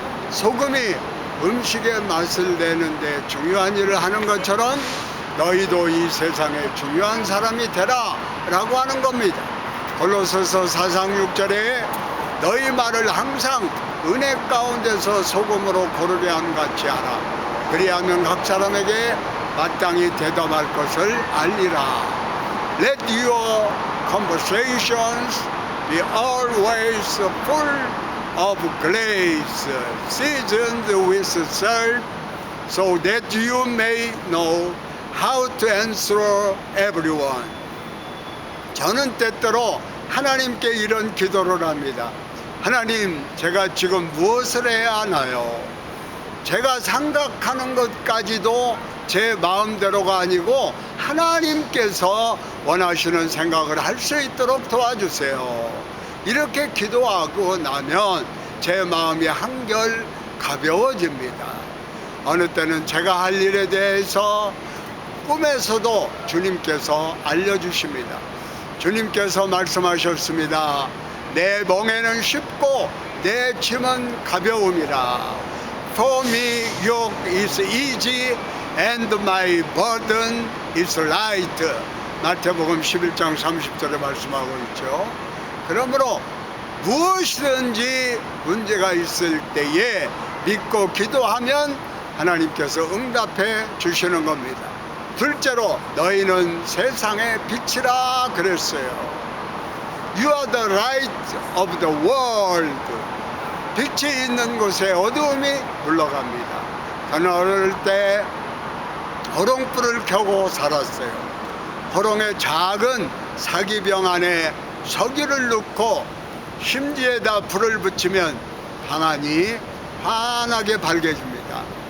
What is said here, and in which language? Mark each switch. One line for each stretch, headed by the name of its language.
Korean: 소금이 음식의 맛을 내는데 중요한 일을 하는 것처럼 너희도 이 세상에 중요한 사람이 되라 라고 하는 겁니다. 골로새서 4장 6절에 너희 말을 항상 은혜 가운데서 소금으로 고르게 함 같이 하라. 그리하면 각 사람에게 마땅히 대답할 것을 알리라.
English: Let your conversations be always full of grace, seasoned with salt, so that you may know how to answer everyone.
Korean: 저는 때때로 하나님께 이런 기도를 합니다. 하나님, 제가 지금 무엇을 해야 하나요? 제가 생각하는 것까지도 제 마음대로가 아니고 하나님께서 원하시는 생각을 할 수 있도록 도와주세요. 이렇게 기도하고 나면 제 마음이 한결 가벼워집니다. 어느 때는 제가 할 일에 대해서 꿈에서도 주님께서 알려주십니다. 주님께서 말씀하셨습니다. 내 멍에는 쉽고 내 짐은 가벼움이라.
English: For me yoke is easy and my burden is light.
Korean: 마태복음 11장 30절에 말씀하고 있죠. 그러므로 무엇이든지 문제가 있을 때에 믿고 기도하면 하나님께서 응답해 주시는 겁니다. 둘째로 너희는 세상의 빛이라 그랬어요.
English: You are the light of the world.
Korean: 빛이 있는 곳에 어두움이 물러갑니다. 저는 어릴 때 호롱불을 켜고 살았어요. 호롱의 작은 사기병 안에 석유를 넣고 심지에다 불을 붙이면 방안이 환하게 밝아집니다.